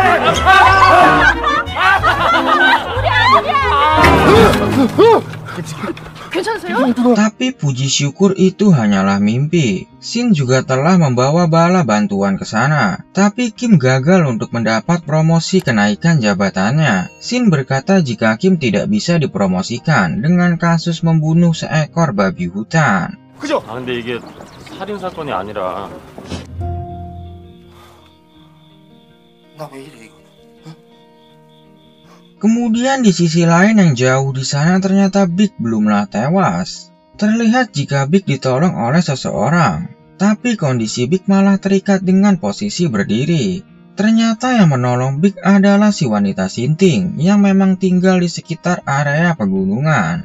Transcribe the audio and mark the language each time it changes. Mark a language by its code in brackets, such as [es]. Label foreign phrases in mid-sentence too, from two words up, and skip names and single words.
[id] Tapi puji syukur itu hanyalah mimpi. Shin juga telah membawa bala bantuan ke sana. Tapi Kim gagal untuk mendapat promosi kenaikan jabatannya. Shin berkata jika Kim tidak bisa dipromosikan dengan kasus membunuh seekor babi hutan. [ko] 근데 이게 살인 사건이 아니라. 나 왜 이래 이거? [id] Kemudian di sisi lain yang jauh di sana ternyata Big belumlah tewas. Terlihat jika Big ditolong oleh seseorang, tapi kondisi Big malah terikat dengan posisi berdiri. Ternyata yang menolong Big adalah si wanita Sinting yang memang tinggal di sekitar area pegunungan.